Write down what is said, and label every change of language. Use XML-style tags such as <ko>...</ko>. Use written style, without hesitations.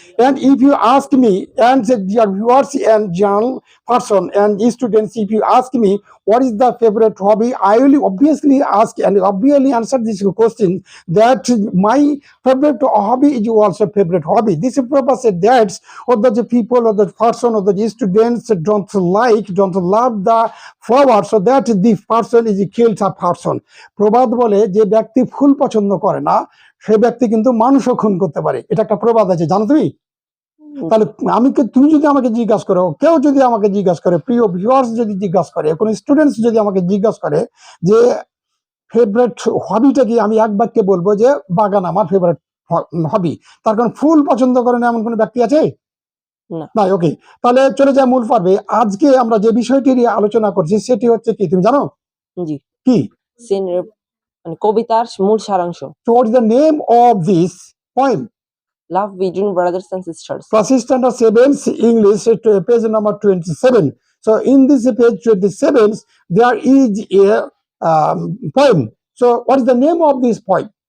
<en>And if you ask me, and your viewers and general person and students, if you ask me what is the favorite hobby, I will obviously ask and obviously answer this question that my favorite hobby is also favorite hobby. This purpose that or the people or the person or the students don't love the flower, so that the person is killed a person.</en> <bn>প্রবাদ বলে যে ব্যক্তি ফুল পছন্দ করে না সে ব্যক্তি কিন্তু মানুষও খুন করতে পারে। এটা একটা প্রবাদ আছে, জানো তুমি? তাহলে তুমি যদি আমাকে জিজ্ঞাসা করো, কেউ যদি আমাকে জিজ্ঞাসা করে, প্রিয় ভিউয়ার্স যদি জিজ্ঞাসা করে, কোন স্টুডেন্টস যদি আমাকে জিজ্ঞাসা করে যে ফেভারিট হবিটা কি, আমি এক বাক্যে বলবো যে বাগান আমার ফেভারিট হবি। তার কারণ ফুল পছন্দ করে না এমন কোনো ব্যক্তি আছে না? ওকে, তাহলে চলে যায় মূল পর্বে। আজকে আমরা যে বিষয়টি নিয়ে আলোচনা করছি সেটি হচ্ছে কি, তুমি জানো? জি। কি? মানে কবিতার মূল সারাংশ।</bn> <en>So what is the name of this poem? Love between brothers and sisters. Class standard 7 English, page number 27. So in this page 27, there is a poem. So what is the name of this poem?</en>